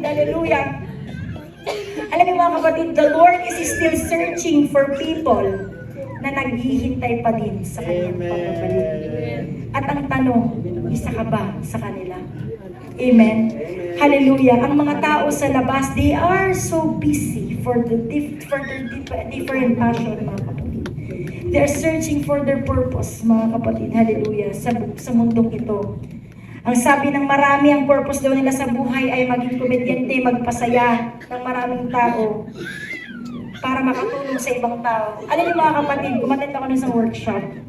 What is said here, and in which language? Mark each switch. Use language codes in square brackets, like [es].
[tl] Hallelujah. Alam niyo, mga kapatid, [en] the Lord is still searching for people [tl] na naghihintay pa din sa kanyang pagbabalik. At ang tanong, isa ka ba sa kanila? Amen. Hallelujah. Ang mga tao sa labas, [en] they are so busy for their different passion, mga kapatid. They are searching for their purpose, [tl] mga kapatid. Hallelujah. Sa mundong ito. Ang sabi ng marami, ang purpose daw nila sa buhay ay maging komedyante, magpasaya ng maraming tao para makatulong sa ibang tao. Alam niyo, mga kapatid, umattend ako ng isang workshop.